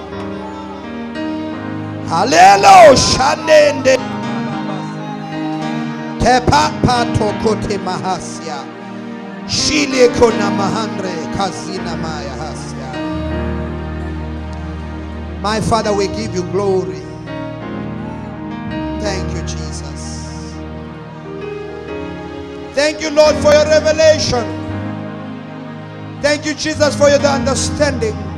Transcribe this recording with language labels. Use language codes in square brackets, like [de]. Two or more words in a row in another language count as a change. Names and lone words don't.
[en] Hallelujah. Shanende. Tepapa tokote mahasya. Shile kona mahandre kazina maya hasya. My Father, we give you glory. Thank you, Jesus. Thank you, Lord, for your revelation. Thank you, Jesus, for your understanding.